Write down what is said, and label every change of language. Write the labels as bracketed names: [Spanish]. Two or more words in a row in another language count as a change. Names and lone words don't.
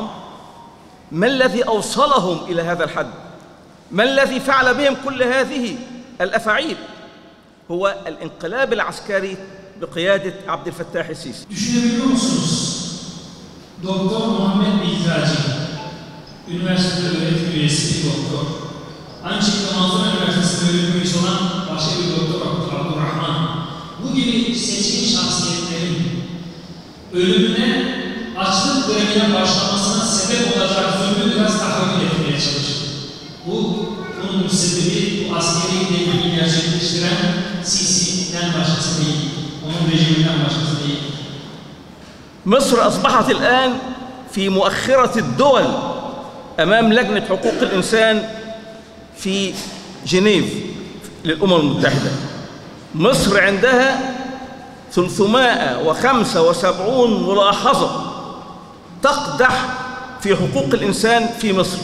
[Arabic] ما الذي أوصلهم إلى هذا الحد؟ ما الذي فعل بهم كل هذه الأفاعيل؟ هو الانقلاب العسكري بقيادة عبد الفتاح السيسي. [Turkish] Düşünebiliyor musunuz? Doktor Muhammed Biltaci, üniversitede öğretim üyesi bir doktor. Aynı şekilde Manzura Üniversitesi'nde öğretim üyesi olan başka bir doktor Abdurrahman. Bu gibi seçkin şahsiyetlerin ölümüne açlık grevine başlamasına sebep olacak zulmü biraz tahakkuk etmeye çalıştı. Bunun müsebbibi bu askeri devrimi gerçekleştiren Sisi'den başkası değil. Onun rejiminden başkası değil. [Arabic] مصر أصبحت الآن في مؤخرة الدول أمام لجنة حقوق الإنسان في جنيف للأمم المتحدة. مصر عندها 375 ملاحظة تقدح في حقوق الإنسان في مصر.